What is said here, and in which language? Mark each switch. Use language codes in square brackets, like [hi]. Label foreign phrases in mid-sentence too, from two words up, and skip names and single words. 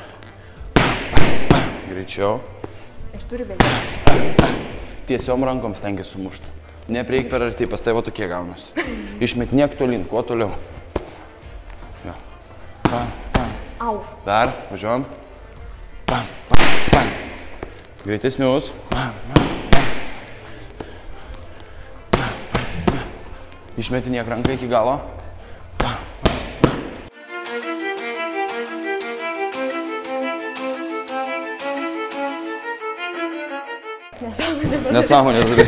[lt] Greičiau. Ir turi bėgti. Tiesiom rankom stengiasi sumušti. Neprieik per arti, pas tavo tokie gaunasi. Išmetiniek tolin, kuo toliau. Jo. Pam, pam. Au. Dar, važiuojam. Pam, pam, pam. Greitesnius. Pam, pam, pam. Išmetiniek ranką iki galo. Pam, pam, pam. Nesąmonė, žodžiu.